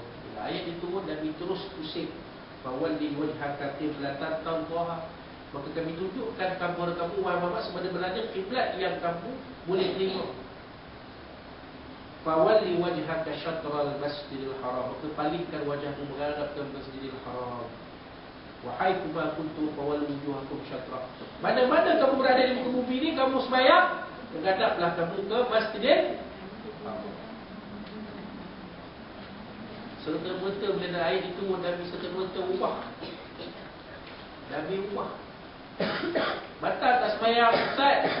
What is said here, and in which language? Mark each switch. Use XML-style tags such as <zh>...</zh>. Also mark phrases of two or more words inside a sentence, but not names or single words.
<ms>Bila ayat diturun, Nabi terus pusing,</ms> <ar>فول وجهك قبلة ترضاها.</ar> <ms>Maka kami tunjukkan kepada kamu, wahai Muhammad, sebenarnya kiblat yang kamu boleh terima.</ms> <ar>فول وجهك شطر المسجد الحرام.</ar> <ms>Maka palingkan wajahmu menghadap ke Masjidil Haram.</ms> <ar>وحيث كنتم فولوا وجوهكم شطر.</ar> <ms>Mana-mana kamu berada di muka bumi ini, kamu sembahyang, menghadaplah kamu ke Masjidil Haram. Serta-merta bila ayat itu, Nabi serta-merta ubah. Nabi ubah. Batal tak sembahyang, Ustaz?</ms>